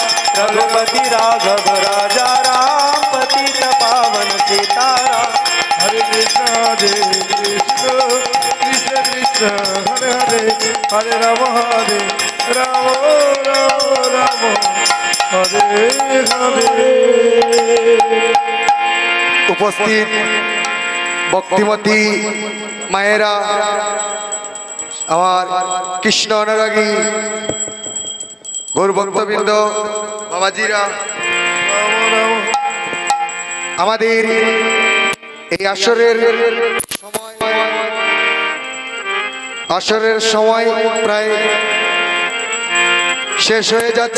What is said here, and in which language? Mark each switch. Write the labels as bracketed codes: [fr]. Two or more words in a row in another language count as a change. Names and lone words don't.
[hi] रघुपति राघव राजा राम, पतित पावन सीताराम। हरे कृष्ण कृष्ण कृष्ण हरे हरे, हरे राम राम राम हरे हरे। [bn] উপস্থিত ভক্তিমতী মায়েরা, আমার কৃষ্ণ অনুরাগী গৌর ভক্তবৃন্দ, বাবাজিরা, আমাদের এই আসরের সময় প্রায় শেষ হয়ে যাচ্ছে।